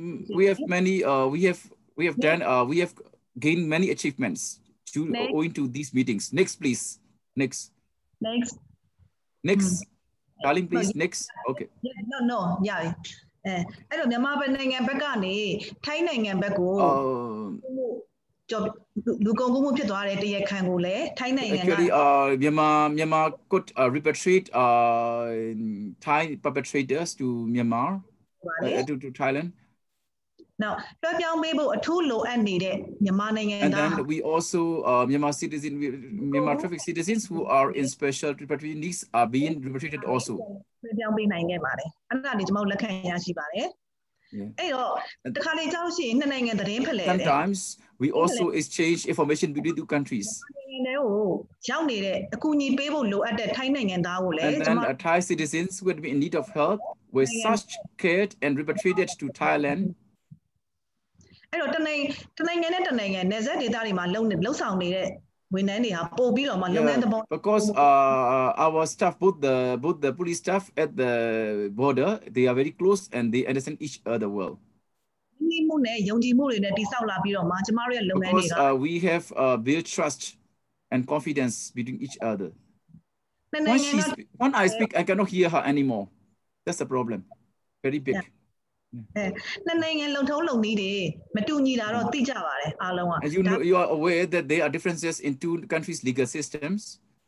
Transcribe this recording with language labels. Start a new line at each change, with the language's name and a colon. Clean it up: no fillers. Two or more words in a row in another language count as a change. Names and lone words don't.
English: we have many we have gained many achievements owing to these meetings. Next please. Next Darling please. Next. Okay.
Burmese: No ရပြီအဲ့တော့မြန်မာနိုင်ငံဘက်ကနေထိုင်းနိုင်ငံဘက်ကိုလူကုန်ကူးမှုဖြစ်သွားတဲ့တရားခံကိုလည်းထိုင်းနိုင်ငံက
English: Actually Myanmar could repatriate Thai perpetrators to Myanmar to Thailand.
Burmese: Now လွှဲပြောင်းပေးဖို့အထူးလိုအပ်နေတဲ့မြန်မာနိုင်ငံ
English: And
Burmese: သား
English: then we also Myanmar traffic citizens who are in special repatriation needs are being repatriated also.
Burmese: လွှဲပြောင်းပေးနိုင်ခဲ့ပါတယ်အဲ့ဒါတွေကျွန်တော်လက်ခံရရှိပါတယ်အဲ့တော့တခါလေကြောက်ရှိရင်နှစ်နိုင်ငံသတင်းဖလှယ်တယ်
English: Sometimes we also exchange information between two countries.
Burmese: နိုင်ငံတွေကိုရောက်နေတဲ့အကူအညီပေးဖို့လိုအပ်တဲ့ထိုင်းနိုင်ငံသားကိုလည်း
English: And then Thai citizens who would be in need of help were such cared and repatriated to Thailand.
Burmese: အဲ့တော့တနိုင်ငံနဲ့တနိုင်ငံနယ်စပ်ဒေသတွေမှာလုံဆောင်နေတဲ့ဝန်ထမ်းတွေဟာပို့ပြီးတော့မှလုပ်ငန်းသဘော
English: Because our staff both the police staff at the border they are very close and they understand each other well.
Burmese: ဒီမှုနဲ့ယုံကြည်မှုတွေနဲ့တိစောက်လာပြီးတော့မှကျမတို့ရဲ့လုပ်ငန်းတွေက
English: we have built trust and confidence between each other. When I speak, I cannot hear her anymore. That's the problem. Very big. And you are aware that there are differences in two countries' legal systems.